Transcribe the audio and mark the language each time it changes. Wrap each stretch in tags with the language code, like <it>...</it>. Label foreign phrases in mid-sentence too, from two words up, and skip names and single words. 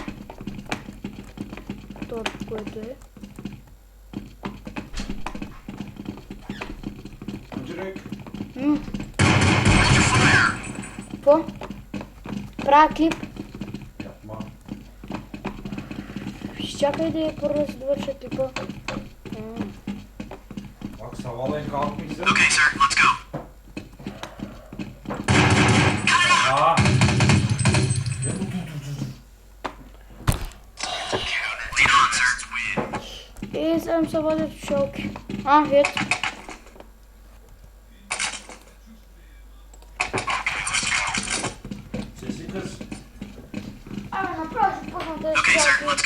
<bg>Второто, което е. Какво? Правя клип. Чакай да я първо да се довърша клипа.</bg> <en>Okay, sir, let's go.</en> <bg>Сега се водят в шелки. Ето. Направо ще пусна тези шелки.</bg>